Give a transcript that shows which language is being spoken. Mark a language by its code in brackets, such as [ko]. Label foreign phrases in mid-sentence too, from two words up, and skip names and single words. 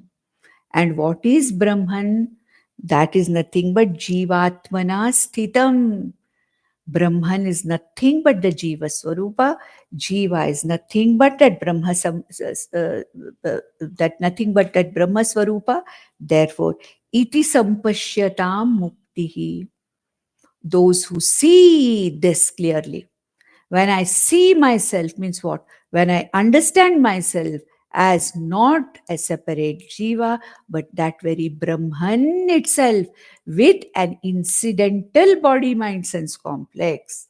[en] And what is Brahman? That is nothing but [sa] Jivatmana Sthitam. [en] Brahman is nothing but the [sa] Jiva Swarupa. [en] Jiva is nothing but that that nothing but that [sa] Brahma Swarupa. [en] Therefore, [sa] iti sampashyatam muktihi. [en] Those who see this clearly. When I see myself means what? When I understand myself as not a separate Jiva, but that very Brahman itself with an incidental body mind sense complex.